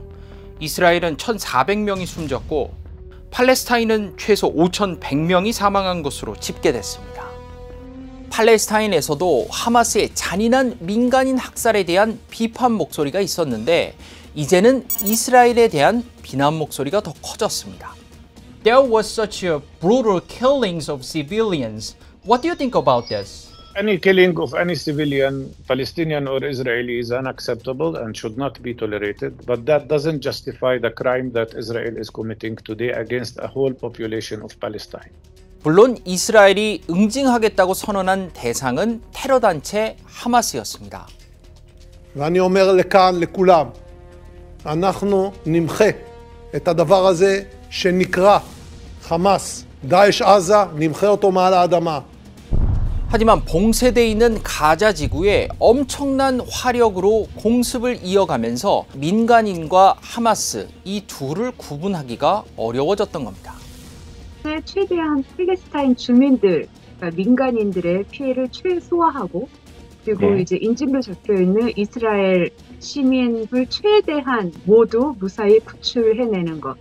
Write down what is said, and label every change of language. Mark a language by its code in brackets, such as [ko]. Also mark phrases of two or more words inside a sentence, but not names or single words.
[ko] 이스라엘은 1,400명이 숨졌고 팔레스타인은 최소 5,100명이 사망한 것으로 집계됐습니다. 팔레스타인에서도 하마스의 잔인한 민간인 학살에 대한 비판 목소리가 있었는데 이제는 이스라엘에 대한 비난 목소리가 더 커졌습니다. [en] There was such a brutal killings of civilians. What do you think about this? Any killing of any civilian, Palestinian or Israeli, is unacceptable and should not be tolerated. But that doesn't justify the crime that Israel is committing today against a whole population of Palestine. [ko] 물론 이스라엘이 응징하겠다고 선언한 대상은 테러 단체 하마스였습니다. [he] ואני אומר לכאן, לכולם, אנחנו נמחה את הדבר הזה שנקרא חמאס, דאעש עזה, נמחה אותו מעל האדמה. [ko] 하지만 봉쇄되어 있는 가자 지구에 엄청난 화력으로 공습을 이어가면서 민간인과 하마스 이 둘을 구분하기가 어려워졌던 겁니다. 최대한 팔레스타인 주민들, 민간인들의 피해를 최소화하고 그리고 이제 인증도 적혀있는 이스라엘 시민을 최대한 모두 무사히 구출해내는 것.